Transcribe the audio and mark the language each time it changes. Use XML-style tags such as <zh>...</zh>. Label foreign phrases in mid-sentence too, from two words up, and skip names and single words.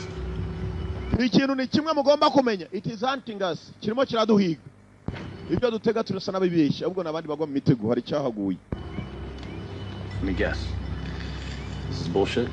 <rw>Ikintu ni kimwe mugomba kumenya.</rw> <en>It is hunting us.</en> <rw>Kirimo kiraduhiga. Ibyo dutega turasa nabibeshya ahubwo nabandi bagwa mu mitego hari cyahaguye.</rw> <en>Let me guess. This is bullshit?</en>